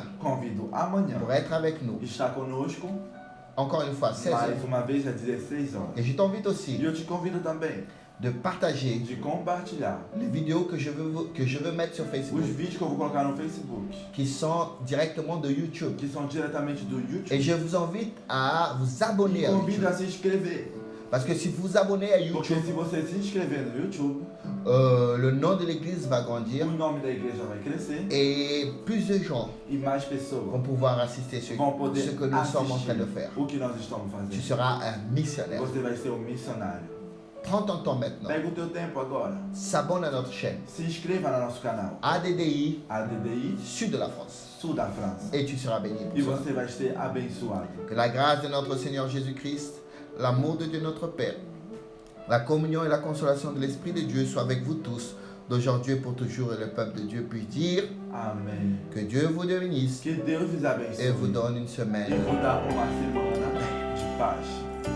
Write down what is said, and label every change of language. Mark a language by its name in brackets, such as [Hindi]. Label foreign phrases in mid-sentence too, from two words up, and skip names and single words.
[Portuguese] convido amanhã [French] pour être avec nous. [Portuguese] estar conosco [French] Encore une fois, 16 [Portuguese] mais [French] heures. [Portuguese] uma vez às 16 horas. [French] Et je t'invite [Portuguese] E [French] aussi [Portuguese] eu te convido também [French] de partager [Portuguese] de compartilhar [French] les vidéos que je veux mettre sur Facebook, [Portuguese] os vídeos que eu vou colocar no Facebook, [French] qui sont directement de YouTube. [Portuguese] que são diretamente do YouTube. [French] Et je vous invite à vous abonner [Portuguese] E [French] à [Portuguese] convido [French] YouTube. [Portuguese] a se inscrever. [French] Parce que si vous vous abonnez à [Portuguese] Porque [French] YouTube, [Portuguese] se você se inscrever no YouTube, [French] le nom de l'église va grandir [Portuguese] o nome da igreja vai crescer [French] et plus de gens [Portuguese] e mais pessoas [French] vont pouvoir assister ce [Portuguese] vão poder [French] que nous sommes en train de [Portuguese] assistir [French] faire. [Portuguese] o que nós estamos [French] Tu [Portuguese] fazendo. [French] seras un missionnaire. [Portuguese] Você vai ser um missionário. [French] Prends ton temps maintenant. [Portuguese] Pega o teu tempo agora. [French] S'abonne à notre chaîne [Portuguese] Se inscreva no nosso canal [French] ADDI [Portuguese] ADDI [French] Sud de la France [Portuguese] Sul da França. [French] et tu seras béni [Portuguese] E [French] pour ça. [Portuguese] você vai ser abençoado. [French] Que la grâce de notre Seigneur Jésus-Christ, l'amour de Dieu notre Père, la communion et la consolation de l'Esprit de Dieu soient avec vous tous, d'aujourd'hui et pour toujours, et le peuple de Dieu puisse dire [Portuguese] Amém. [French] que Dieu vous bénisse [Portuguese] Que Deus os [French] et vous [Portuguese] abençoe. [French] donne une [Portuguese] E [French] semaine [Portuguese] vou dar uma semana paz.